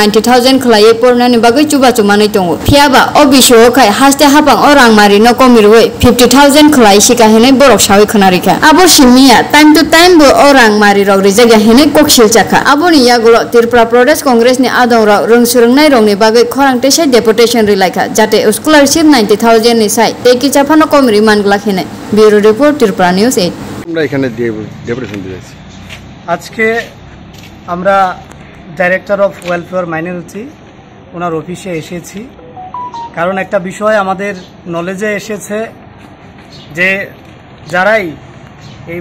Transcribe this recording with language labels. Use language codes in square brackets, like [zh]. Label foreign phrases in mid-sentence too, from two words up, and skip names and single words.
[trk] 90,000 Khlaye Porna ni Bagoi Chuba Chumani Tongo Phiaba o Bisho Kai Haste Hapang Orang Mari no Komirwe 50,000 Khlai Shika Hene Borok Shawi Khonarika Abo Shimia [en] time to time [trk] Bo Orang Mari Rok Rijaga Hene Kokshil Chaka Aboni yagulo Tripura Pradesh Congress ni adongra rungsurungnai rongni bagai khorangte sai deputation rilaika jate scholarship 90,000 ni sai teki chafano komri manglakene [en] bureau report [trk] Tripura News 8 [bn] আমরা এখানে ডেপুটেশন দিয়েছি আজকে আমরা [en] Director of Welfare Minority [bn] ওনার অফিসে এসেছি কারণ একটা বিষয় আমাদের নলেজে এসেছে যে যারাই এই